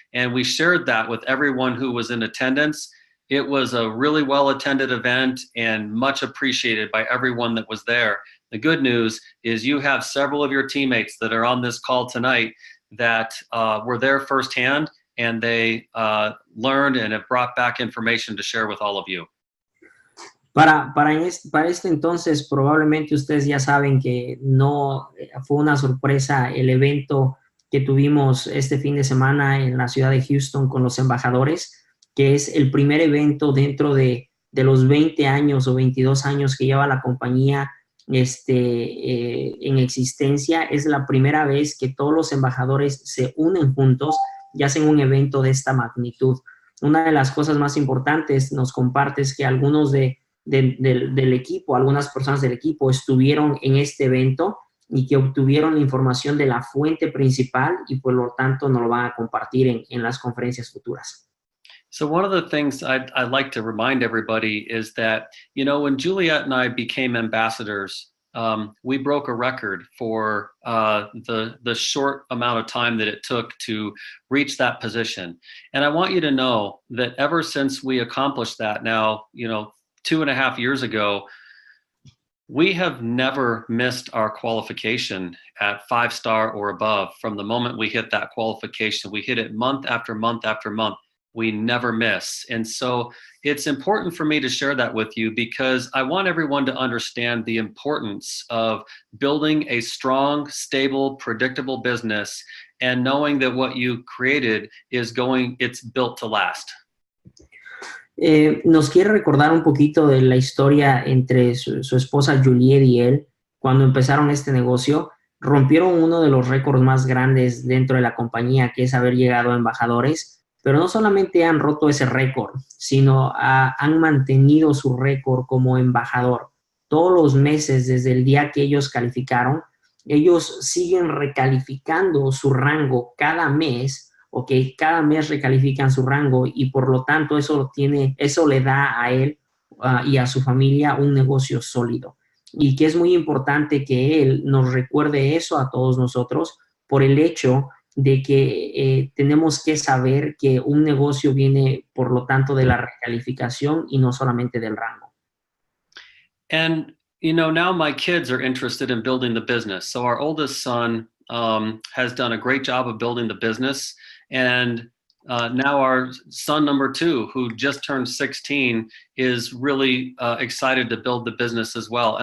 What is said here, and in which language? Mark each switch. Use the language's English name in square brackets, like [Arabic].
[English] And we shared that with everyone who was in attendance. It was a really well-attended event and much appreciated by everyone that was there. The good news is you have several of your teammates that are on this call tonight that were there firsthand and they learned and have brought back information to share with all of you. [Spanish] Para este entonces, probablemente ustedes ya saben que no fue una sorpresa el evento que tuvimos este fin de semana en la ciudad de Houston con los embajadores, que es el primer evento dentro de los 20 años o 22 años que lleva la compañía en existencia. Es la primera vez que todos los embajadores se unen juntos y hacen un evento de esta magnitud. Una de las cosas más importantes nos compartes que algunos del equipo, algunas personas del equipo estuvieron en este evento y que obtuvieron la información de la fuente principal y por lo tanto nos lo van a compartir en las conferencias futuras. [English] So one of the things I'd like to remind everybody is that, when Juliet and I became ambassadors, we broke a record for the short amount of time that it took to reach that position. And I want you to know that ever since we accomplished that now, 2.5 years ago, we have never missed our qualification at 5-star or above. From the moment we hit that qualification, we hit it month after month after month. We never miss. And so it's important for me to share that with you because I want everyone to understand the importance of building a strong, stable, predictable business and knowing that what you created it's built to last. [Spanish] nos quiere recordar un poquito de la historia entre su esposa Juliet y él cuando empezaron este negocio. Rompieron uno de los récords más grandes dentro de la compañía, que es haber llegado a embajadores, pero no solamente han roto ese récord, sino han mantenido su récord como embajador. Todos los meses, desde el día que ellos calificaron, ellos siguen recalificando su rango cada mes, ¿ok? Cada mes recalifican su rango y por lo tanto eso le da a él y a su familia un negocio sólido. Y que es muy importante que él nos recuerde eso a todos nosotros por el hecho de que tenemos que saber que un negocio viene, por lo tanto, de la recalificación y no solamente del rango. [English] And, you know, now my kids are interested in building the business. So our oldest son has done a great job of building the business. And now our son number 2, who just turned 16, is really excited to build the business as well.